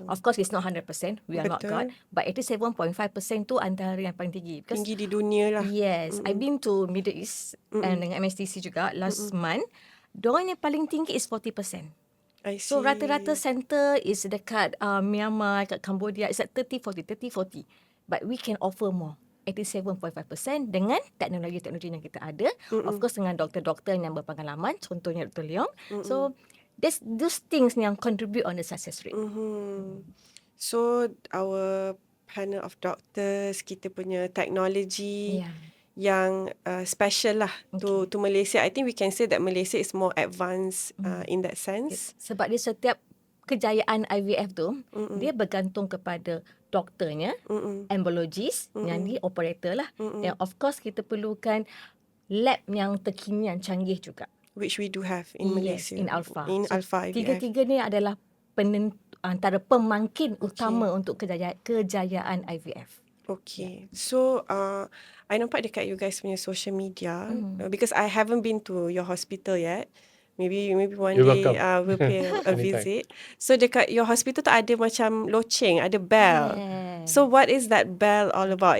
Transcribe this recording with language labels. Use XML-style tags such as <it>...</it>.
<en>Of course it's not 100%. We are not God, but 87.5%</en> <ms>tu antara yang paling tinggi.</ms> <en>Because</en> <ms>Tinggi di dunia lah.</ms> <en>yes, I've been to Middle East and dengan MSTC juga last month.</en> <ms>Diorang yang paling tinggi is 40%.</ms> <en>I see. So rata-rata center is dekat Myanmar, dekat Cambodia, it's at 30-40. But we can offer more.</en> <ms>87.5% dengan teknologi-teknologi yang kita ada.</ms> <en>Of course</en> <ms>dengan doktor-doktor yang berpengalaman, contohnya Dr. Leong.</ms> <en>So those things yang contribute on the success rate. So our panel of doctors,</en> <ms>kita punya teknologi yang</ms> <en>special lah to Malaysia. I think we can say that Malaysia is more advanced in that sense.</en> <ms>Sebab dia setiap kejayaan IVF tu, dia bergantung kepada doktornya, embryologist, yang di operator lah. Dan</ms> <en>of course</en> <ms>kita perlukan lab yang terkini, yang canggih juga.</ms> <en>Which we do have in Malaysia. In Alpha. In Alpha IVF.</en> <ms>Tiga-tiga ni adalah antara pemangkin utama untuk kejayaan IVF.</ms> <en>Okay. So, I</en> <ms>nampak dekat</ms> <en>you guys punya social media, because I haven't been to your hospital yet. Maybe one You're day welcome. we'll pay a visit. So dekat your hospital</en> <ms>tu ada macam loceng, ada</ms> <en>bell. So what is that bell all about?</en>